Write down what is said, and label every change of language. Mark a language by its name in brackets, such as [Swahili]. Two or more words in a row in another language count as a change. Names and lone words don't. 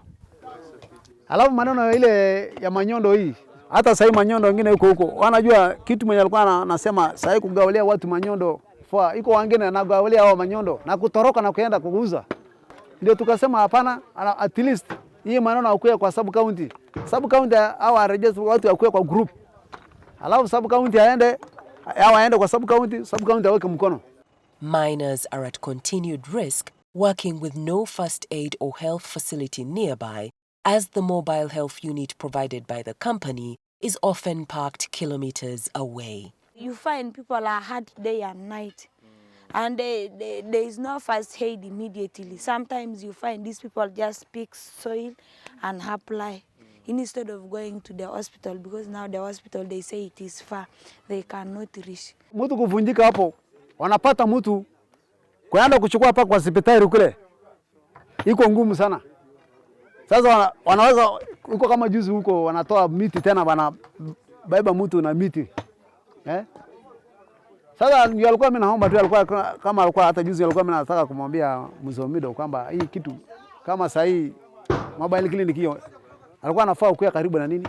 [Swahili] Alafu maneno ile ya manyondo hii, hata sasa manyondo wengine huko wanajua kitu mwenye alikuwa anasema sasa kugawelea watu manyondo, iko wengine anagawelea hao manyondo na kutoroka na kuenda kuuza. Ndio tukasema hapana, [English] at least [Swahili] hii maneno akuwe kwa [English] sub county. Sub county [Swahili] au register watu akuwe kwa group. Alafu [English] sub county [Swahili] aende kwa [English] sub county [Swahili] aweke mkono. [English] Miners are at continued risk working with no first aid or health facility nearby, as the mobile health unit provided by the company is often parked kilometers away. You find people are hurt day and night, and there is no first aid immediately. Sometimes you find these people just pick soil and apply instead of going to the hospital, because now the hospital they say it is far, they cannot reach. [Swahili] Mtu kuvunjika hapo, wanapata mtu kwenda kuchukua hapa kwa hospitali kule. Iko ngumu sana. Sasa wanaweza uko kama juzi huko wanatoa miti tena baiba mtu na miti. Sasa ndio alikuwa mimi naomba tu alikuwa hata juzi alikuwa mimi nataka kumwambia Mzomido kwamba hii kitu kama saa hii [English] mobile clinic [Swahili] hiyo alikuwa anafaa kuwa karibu na nini?